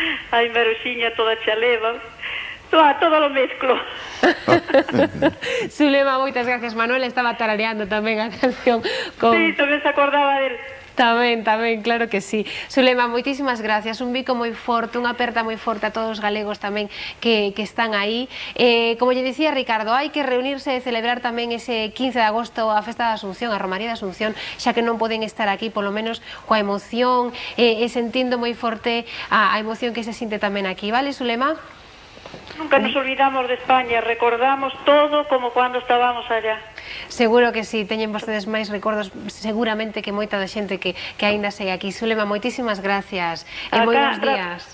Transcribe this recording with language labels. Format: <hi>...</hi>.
<gl>Ai, Maruxiña, toda xa leva,</gl> <es>todo lo mezclo.</es> <gl>Zulema, moitas gracias. Manuel estaba tarareando tamén a canción. Sí, tamén se acordaba del... Tamén, claro que sí. Zulema, moitísimas gracias, un bico moi forte, unha aperta moi forte a todos os galegos tamén que están aí. Como lle dicía Ricardo, hai que reunirse e celebrar tamén ese 15 de agosto a Festa da Asunción, a Romaría da Asunción, xa que non poden estar aquí, polo menos coa emoción e sentindo moi forte a emoción que se sinte tamén aquí, vale, Zulema?</gl> <es>Nunca nos olvidamos de España, recordamos todo como cuando estábamos allá.</es> <gl>Seguro que sí, teñen vostedes máis recordos seguramente que moita da xente que aínda segue aquí. Zulema, moitísimas gracias e moi bons días.</gl>